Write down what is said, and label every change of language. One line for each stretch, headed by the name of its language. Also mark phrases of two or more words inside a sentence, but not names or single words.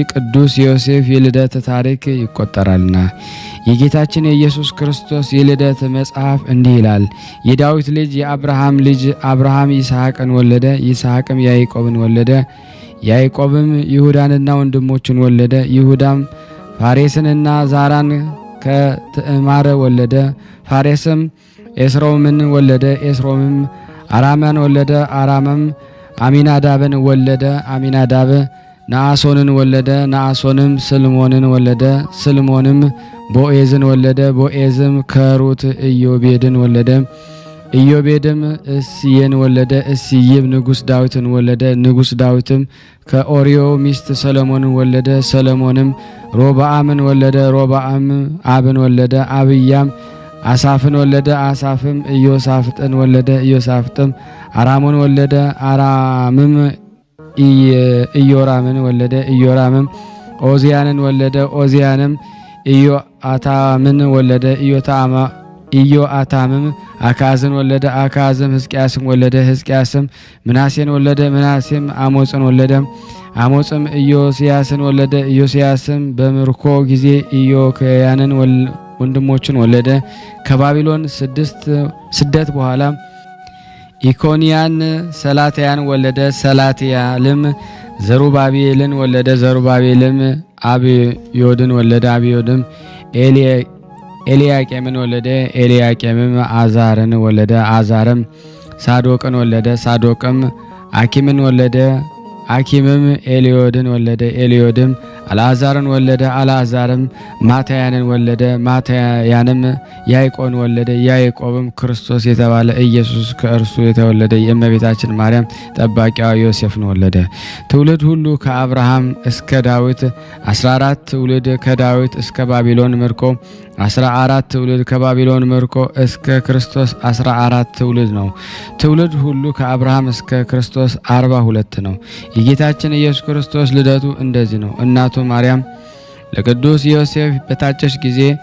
Amharic: ቅዱስ ዮሴፍ የልደት ታሪክ ይቆጠራልና የጌታችን የኢየሱስ ክርስቶስ የልደት መጽሐፍ እንዲህ ይላል። የዳዊት ልጅ የአብርሃም ልጅ አብርሃም ይስሐቅን ወለደ፣ ይስሐቅም ያዕቆብን ወለደ፣ ያዕቆብም ይሁዳንና ወንድሞቹን ወለደ፣ ይሁዳም ፋሬስንና ዛራን ከትዕማር ወለደ፣ ፋሬስም ኤስሮምን ወለደ፣ ኤስሮምም አራማን ወለደ፣ አራምም አሚናዳብን ወለደ፣ አሚናዳብ ነአሶንን ወለደ፣ ነአሶንም ስልሞንን ወለደ፣ ስልሞንም ቦኤዝን ወለደ፣ ቦኤዝም ከሩት ኢዮቤድን ወለደ፣ ኢዮቤድም እስየን ወለደ። እስይም ንጉሥ ዳዊትን ወለደ። ንጉሥ ዳዊትም ከኦርዮ ሚስት ሰሎሞንን ወለደ። ሰሎሞንም ሮብዓምን ወለደ። ሮብዓም አብን ወለደ። አብያም አሳፍን ወለደ። አሳፍም ኢዮሳፍጥን ወለደ። ኢዮሳፍጥም አራሙን ወለደ። አራምም ኢዮራምን ወለደ። ኢዮራምም ኦዚያንን ወለደ። ኦዚያንም ኢዮአታምን ወለደ። ኢዮአታምም አካዝን ወለደ። አካዝም ሕዝቅያስን ወለደ። ሕዝቅያስም ምናሴን ወለደ። ምናሴም አሞጽን ወለደ። አሞጽም ኢዮስያስን ወለደ። ኢዮስያስም በምርኮ ጊዜ ኢዮክያንን ወንድሞችን ወለደ። ከባቢሎን ስደት በኋላ ኢኮንያን ሰላትያን ወለደ። ሰላትያልም ዘሩባቤልን ወለደ። ዘሩባቤልም አብዮድን ወለደ። አብዮድም ኤልያቄምን ወለደ። ኤልያቄምም አዛርን ወለደ። አዛርም ሳዶቅን ወለደ። ሳዶቅም አኪምን ወለደ። አኪምም ኤልዮድን ወለደ። ኤልዮድም አልዓዛርን ወለደ። አልዓዛርም ማታያንን ወለደ። ማታያንም ያዕቆብን ወለደ። ያዕቆብም ክርስቶስ የተባለ ኢየሱስ ከእርሱ የተወለደ የእመቤታችን ማርያም ጠባቂዋ ዮሴፍን ወለደ። ትውልድ ሁሉ ከአብርሃም እስከ ዳዊት 14 ትውልድ፣ ከዳዊት እስከ ባቢሎን ምርኮ 14 ትውልድ፣ ከባቢሎን ምርኮ እስከ ክርስቶስ 14 ትውልድ ነው። ትውልድ ሁሉ ከአብርሃም እስከ ክርስቶስ 42 ነው። የጌታችን ኢየሱስ ክርስቶስ ልደቱ እንደዚህ ነው። እናቱ ማርያም ለቅዱስ ዮሴፍ በታጨች ጊዜ